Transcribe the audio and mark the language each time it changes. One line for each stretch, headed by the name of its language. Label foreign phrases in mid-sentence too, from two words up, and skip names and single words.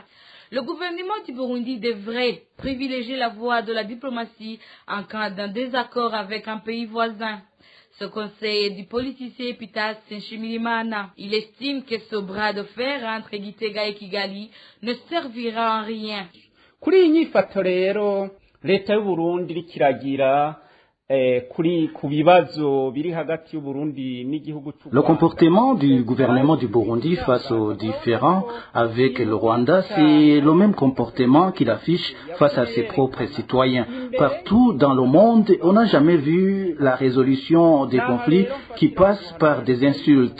French: Le gouvernement du Burundi devrait privilégier la voie de la diplomatie en cas d'un désaccord avec un pays voisin. Ce conseil est du politicien Pitas Nshimirimana. Il estime que ce bras de fer entre Gitega et Kigali ne servira à rien.
Rundi: Kuri iyi nyifato rero leta y'u Burundi rikiragira
French: Le comportement du gouvernement du Burundi face aux différends avec le Rwanda, c'est le même comportement qu'il affiche face à ses propres citoyens. Partout dans le monde, on n'a jamais vu la résolution des conflits qui passent par des insultes.